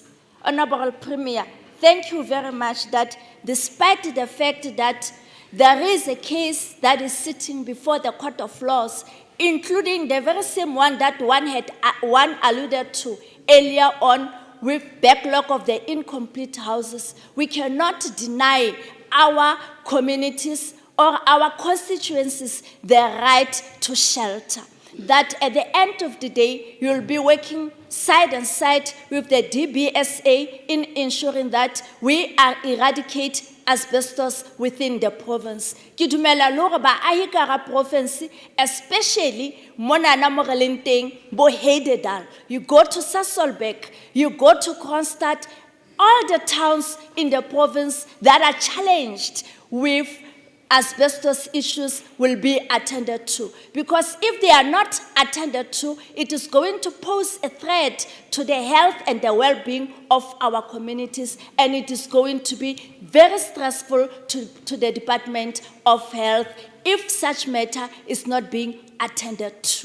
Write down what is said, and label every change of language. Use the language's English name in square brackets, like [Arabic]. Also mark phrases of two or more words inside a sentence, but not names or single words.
[English] Honorable Premier, thank you very much that despite the fact that there is a case that is sitting before the Court of Laws, including the very same one that one alluded to earlier on with backlog of the incomplete houses, we cannot deny our communities or our constituencies the right to shelter. That at the end of the day, you'll be working side and side with the DBSA in ensuring that we eradicate asbestos within the province. [Southern Sotho] Ke dumela le hore baahi ka hara province, especially monana mo re leng teng, bo Heidedal, [English] you go to Sasolburg, you go to Kroonstad, all the towns in the province that are challenged with asbestos issues will be attended to. Because if they are not attended to, it is going to pose a threat to the health and the well-being of our communities, and it is going to be very stressful to the Department of Health if such matter is not being attended to.